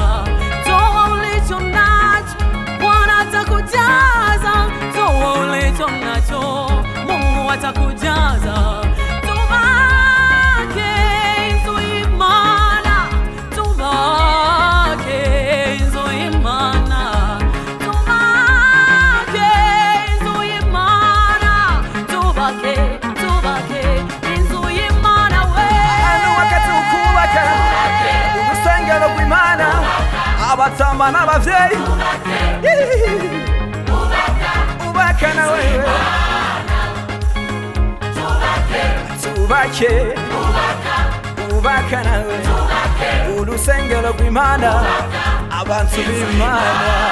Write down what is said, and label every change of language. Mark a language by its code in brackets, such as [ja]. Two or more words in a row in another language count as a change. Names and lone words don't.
[sw] Toa ulicho nacho, Bwana atakujaza. Toa ulicho nacho, Mungu atakujaza. [rn] Tubake nzuimana, tubake nzuimana, tubake nzuimana, tubake abatamba n'abavyeyi ubaka [sw] na wewe, [rn] tubake ubaka [sw] na wewe, [rn] urusengero rw'Imana, abantu b'Imana.